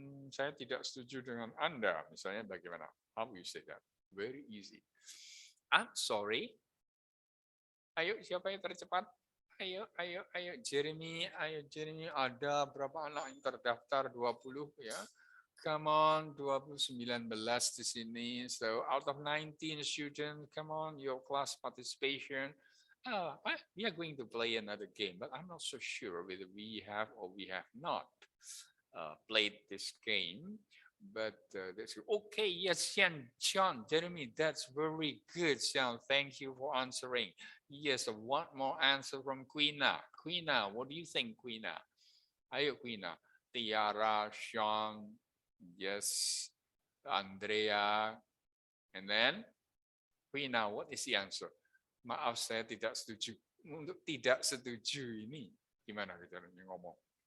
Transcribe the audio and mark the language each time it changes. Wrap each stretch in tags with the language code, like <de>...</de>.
<id>Saya tidak setuju dengan Anda. Misalnya bagaimana?</id> <en>How you say that? Very easy. I'm sorry.</en> <id>Ayo, siapa yang tercepat? Ayo, Jeremy. Ayo, Jeremy. Ada berapa anak yang terdaftar? 20 ya.</id> <en>Come on,</en> <id>19 di sini.</id> <en>So, out of 19 students, come on, your class participation. We are going to play another game, but I'm not so sure whether we have or we have not played this game. But that's okay. Yes, Sean, Jeremy, that's very good, Sean. Thank you for answering. Yes, one more answer from Quina. Quina, what do you think, Quina? Ayo, Quina. Tiara, Sean, yes, Andrea, and then Quina, what is the answer?</en> <id>Maaf, saya tidak setuju. Untuk tidak setuju ini, gimana kita ngomong?</id>